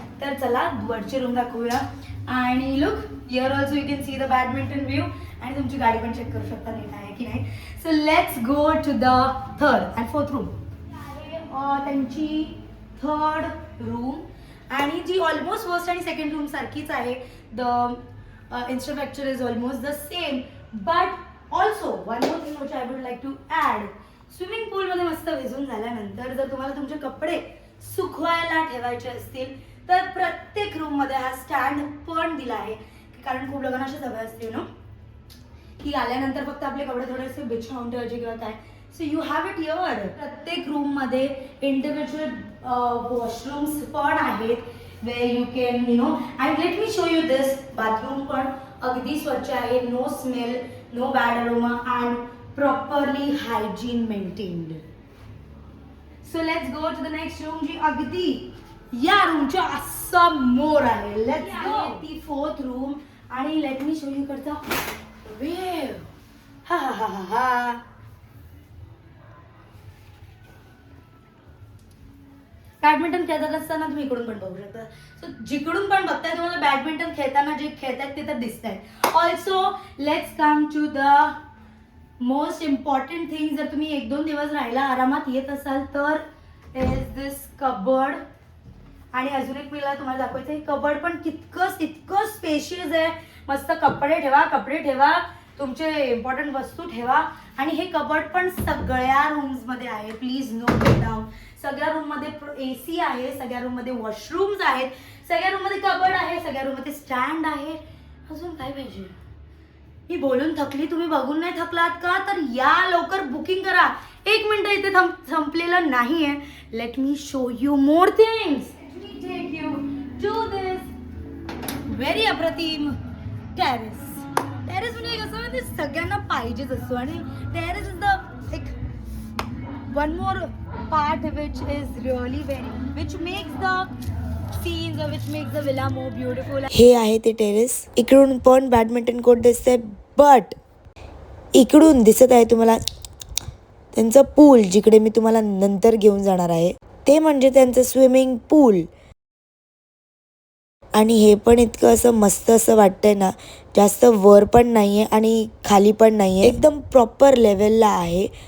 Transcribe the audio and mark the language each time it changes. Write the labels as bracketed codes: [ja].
[mr] तर चला वरची रूम दाखवूया. आणि [en] look, here also you can see the badminton view, [mr] आणि तुमची गाडी पण चेक करू शकता नीट आहे की नाही. [en] So let's go to the third and fourth room. [mr] त्यांची थर्ड रूम, आणि जी ऑलमोस्ट फर्स्ट आणि सेकंड रूम सारखीच आहे. [en] The infrastructure is almost the same, but also one more thing which I would like to add. [mr] Swimming पूल मध्ये मस्त भिजून झाल्यानंतर जर तुम्हाला तुमचे कपडे सुकवायला ठेवायचे असतील, तर प्रत्येक रूम मध्ये हा स्टँड पण दिला आहे. कारण खूप लोकांना अशी सवय असते ना की आल्यानंतर फक्त आपले कपडे थोडेसे बिछावून ठेवायचे किंवा काय. [en] So you have it here. [mr] प्रत्येक रूम मध्ये इंडिव्हिज्युअल वॉशरूम्स पण आहेत, [en] where you can and let me show you this bathroom [mr] पण अगदी स्वच्छ आहे, [en] no smell, no bad aroma and properly hygiene maintained. So let's go to the next room, [mr] जी अगदी या रूमच्या समोर आहे. [en] Let's go. [mr] ती फोर्थ रूम, आणि [en] let me show you [mr] करता view. हा हा हा हा हा. बॅडमिंटन खेळत असताना तुम्ही इकडून पण बघू शकता. सो जिकडून पण बघताय तुम्हाला बॅडमिंटन खेळताना जे खेळतायत ते तर दिसत आहेत. [en] Also let's come to the most important thing. [mr] जर तुम्ही 1-2 दिवस राहायला आरामात येत असाल तर [en] Is this cupboard. [mr] आणि अजून एक मला तुम्हाला दाखवायचं, हे कबर्ड पण इतकं स्पेशियस आहे. मस्त कपडे ठेवा, तुमचे इम्पॉर्टंट वस्तू ठेवा. आणि हे कबर्ड पण सगळ्या रूम्स मध्ये आहे. [en] Please note it down. [mr] सगळ्या रूम मध्ये AC आहे, सगळ्या रूम मध्ये वॉशरूम्स आहेत, सगळ्या रूम मध्ये कबर्ड आहे, सगळ्या रूम मध्ये स्टँड आहे. अजून काय पाहिजे? मी बोलून थकली, तुम्ही बघून नाही थकलात का? तर या लवकर बुकिंग करा. 1 मिनिट इथे संपलेलं नाहीये. [en] Let me show you more things. Take you to this very अप्रतिम terrace. [mr] टेरेस म्हणजे कसं ते सगळ्यांना पाहिजेच असतो, आणि टेरेस [en] Is the एक one more part which is really which makes the scenes or which makes the villa more beautiful. [mr] हे आहे ते टेरेस. इकडून पण बॅडमिंटन कोर्ट दिसतंय, बट इकडून दिसत आहे तुम्हाला त्यांचं पूल, जिकडे मी तुम्हाला नंतर घेऊन जाणार आहे. ते म्हणजे त्यांचं स्विमिंग पूल. आणि हे पण इतकं असं मस्त असं वाटतंय ना, जास्त वर पण नाहीये आणि खाली पण नाहीये, एकदम प्रॉपर लेवलला आहे.